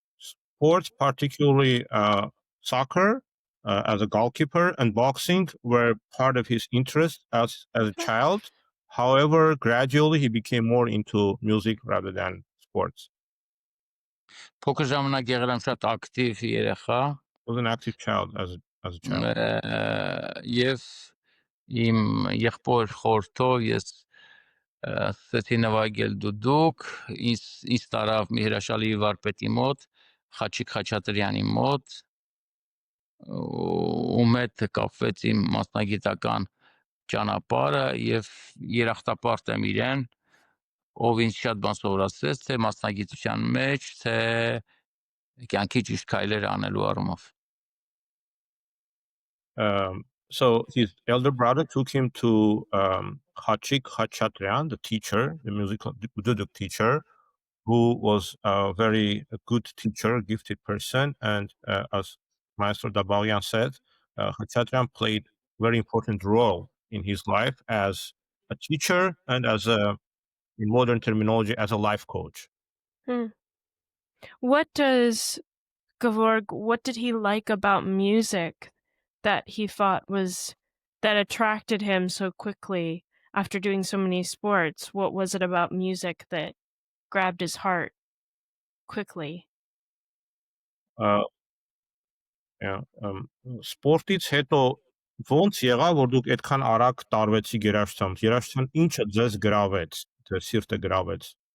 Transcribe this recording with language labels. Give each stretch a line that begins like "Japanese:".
English: Sports, particularly soccer, as a goalkeeper, and boxing were part of his interest as a child. However, gradually he became more into music rather than sports.
Armenian: Փոքր ժամանակ եղել եմ շատ ակտիվ երեխա
English: He was an active child as a child.
Armenian: եւ իմ եղբոր խորհրդով ես ստի նվագել դուդուկ, ինձ տարավ մի հրաշալի վարպետի մոտ, Խաչիկ Խաչատրյանի մոտ, ում հետ կապվեց իմ մասնագիտական ճանապարհը եւ երախտապարտ եմ իրեն, ով ինձ շատ բան սովորացրեց, թե մասնագիտության մեջ, թե կյանքի ճիշտ քայլեր անելու առումով։
English: So his elder brother took him to Khachik Khachatryan, the teacher, the musical duduk teacher, who was a very good teacher, gifted person. And as Maestro Dabalyan said, Khachatryan played a very important role in his life as a teacher and in modern terminology, as a life coach. Hmm. What did he like about music that he thought that attracted him so quickly after doing so many sports? What was it about music that grabbed his heart quickly?
Armenian: Սպորտից հետո ո՞նց եղավ, որ դուք այդքան արագ տարվեցիք երաժշտությամբ։ Երաժշտության ինչը ձեզ գրավեց, ձեր սիրտը գրավեց։